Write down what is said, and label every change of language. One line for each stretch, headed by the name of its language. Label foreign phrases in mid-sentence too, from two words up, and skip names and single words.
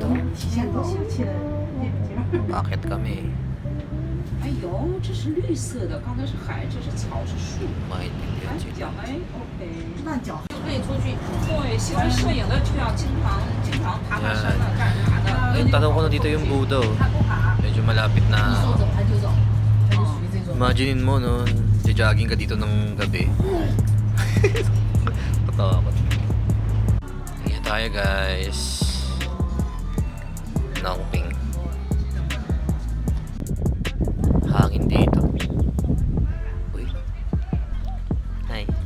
Filipino: Bakit kami?
Chinese: 哎呦，这是绿色的，刚才是海，这是草，是树。
Filipino: Maintindihan
Chinese: 哎，
Filipino: sila.
Chinese: 脚哎，OK。慢脚就可以出去。对，喜欢摄影的就要经常爬山的，干啥的。
Filipino: Ayun, tanaw ko na dito yung Budo.
Chinese: 他不爬，
Filipino: Medyo malapit
Chinese: 你
Filipino: na.
Chinese: 说走他就走，他就属于这种。
Filipino: Imaginin mo, no? Jogging ka dito ng gabi. Patakot. Tingnan tayo, guys. Nangping. Hangin dito. Uy. Hi.